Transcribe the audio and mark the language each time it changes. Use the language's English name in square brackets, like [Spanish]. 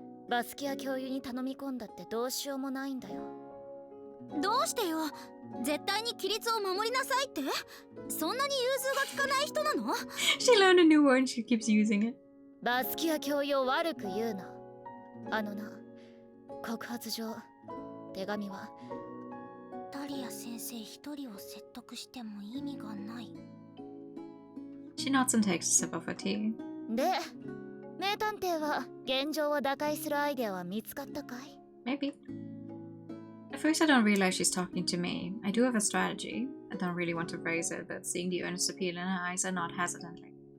[Japanese] バスキア教諭に頼み込んだってどうしようもないんだよ。どうしてよ。絶対に規律を守りなさいって。そんなに融通が利かない人なの？ [English] She learned a new word and she keeps using it. [Japanese] バスキア教諭を悪く言うな。あのな、告発状、手紙はダリア先生一人を説得しても意味がない。 [English] She nods and takes a sip of her tea. [Japanese] で、名探偵は現状を打開するアイデアは見つかったかい？ [English] Maybe. At first I don't realize she's talking to me. I do have a strategy. I don't really want to phrase it, but seeing the earnest appeal in her eyes, I nod hesitantly.